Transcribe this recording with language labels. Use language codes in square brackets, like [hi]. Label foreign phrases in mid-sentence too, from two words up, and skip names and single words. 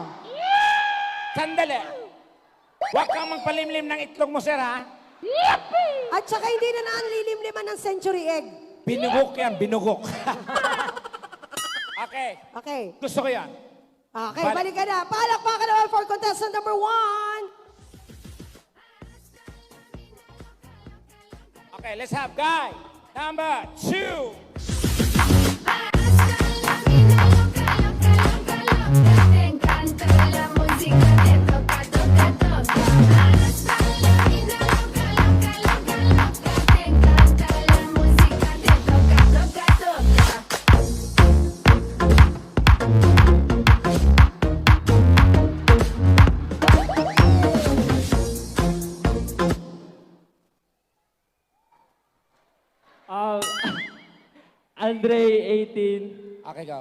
[tl] Sandali. Huwag kang magpalimlim ng itlog mo, sir, ha? At saka hindi na lilimliman ng century egg. Binugok yan, binugok. Okay, Okay. gusto ko yan. Okay, balik ka na. Palakpakan naman [en] for contestant number 1. Okay, let's have guy number 2. [es] Te encanta la música, te toca, toca, toca. La vida loca, loca, loca, loca. Te encanta la música, te toca, toca, toca. Andre, 18. [en] Okay, go.